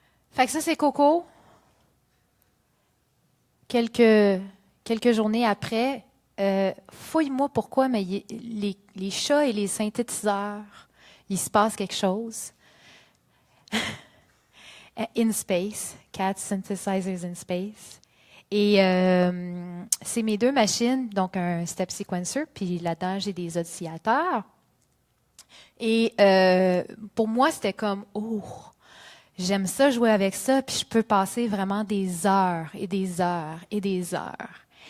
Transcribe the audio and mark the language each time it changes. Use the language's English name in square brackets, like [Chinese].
[French] Fait que ça, c'est Coco. Quelques journées après, fouille-moi pourquoi, mais les chats et les synthétiseurs, il se passe quelque chose. [English] In Space, Cat Synthesizers in Space. [French] Et c'est mes deux machines, donc un step sequencer, puis là-dedans, j'ai des oscillateurs. Et pour moi, c'était comme, oh, j'aime ça jouer avec ça, puis je peux passer vraiment des heures et des heures et des heures.